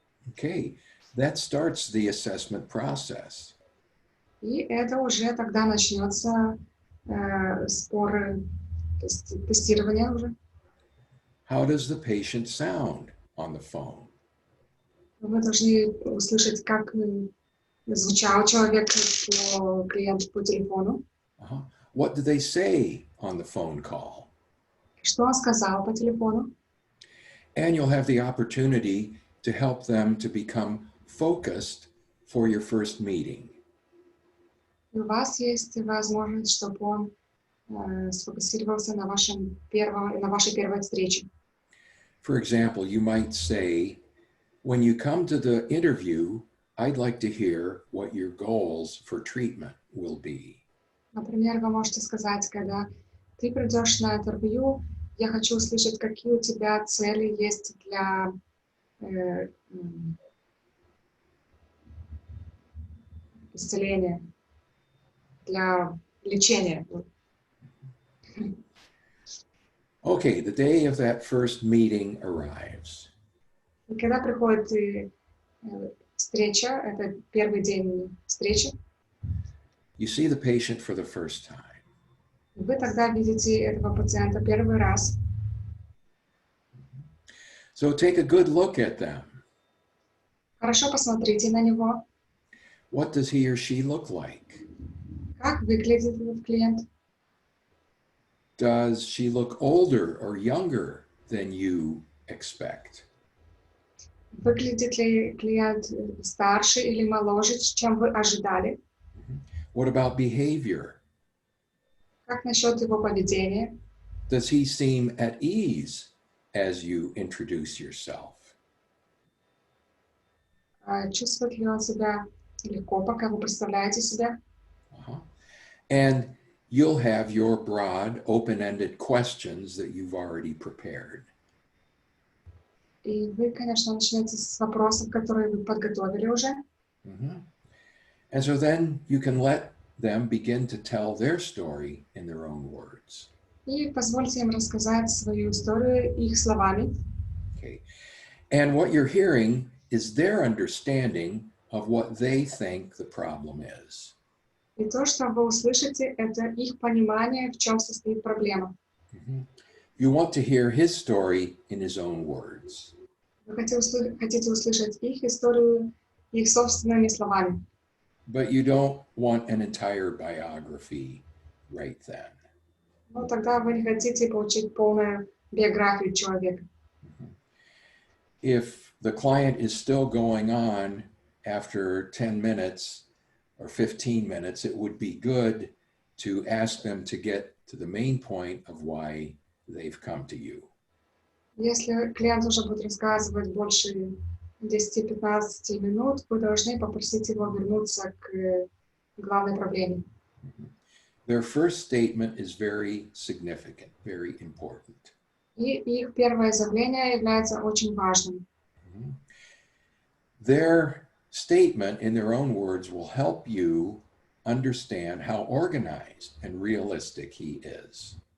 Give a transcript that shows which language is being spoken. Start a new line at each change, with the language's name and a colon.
English: Okay, that starts the assessment process.
Russian: И это уже тогда начнется спор, тестирование уже.
English: How does the patient sound on the phone?
Russian: Вы должны услышать, как звучал человек, клиент по телефону. Uh-huh.
English: What do they say on the phone call?
Russian: Что он сказал по телефону.
English: And you'll have the opportunity to help them to become focused for your first meeting.
Russian: И у вас есть возможность, чтобы он сфокусировался на вашей первой встрече.
English: For example, you might say, when you come to the interview, I'd like to hear what your goals for treatment will be.
Russian: Например, вы можете сказать, когда ты придешь на интервью, я хочу услышать, какие у тебя цели есть для исцеления, для лечения.
English: Okay, the day of that first meeting arrives.
Russian: И когда приходит встреча, это первый день встречи,
English: You see the patient for the first time.
Russian: вы тогда видите этого пациента первый раз.
English: So take a good look at them.
Russian: Хорошо посмотрите на него,
English: What does he or she look like?
Russian: как выглядит этот клиент.
English: Does she look older or younger than you expect?
Russian: Выглядит ли клиент старше или моложе, чем вы ожидали?
English: What about behavior?
Russian: Как насчет его поведения?
English: Does he seem at ease as you introduce yourself?
Russian: Чувствует ли он себя легко, пока вы представляете себя?
English: And you'll have your broad, open-ended questions that you've already prepared.
Russian: И вы, конечно, начнете с вопросов, которые вы подготовили уже.
English: And so then you can let them begin to tell their story in their own words.
Russian: И позвольте им рассказать свою историю их словами.
English: Okay. And what you're hearing is their understanding of what they think the problem is.
Russian: И то, что вы услышите, это их понимание, в чем состоит проблема.
English: You want to hear his story in his own words.
Russian: Вы хотите услышать их историю их собственными словами.
English: But you don't want an entire biography right then.
Russian: Но тогда вы не хотите получить полную биографию человека.
English: If the client is still going on after 10 minutes or 15 minutes, it would be good to ask them to get to the main point of why they've come to you.
Russian: Если клиент уже будет рассказывать больше 10-15 минут, вы должны попросить его вернуться к главной проблеме.
English: Their first statement is very significant, very important.
Russian: И их первое заявление является очень важным.
English: Their statement, in their own words, will help you understand how organized and realistic he is.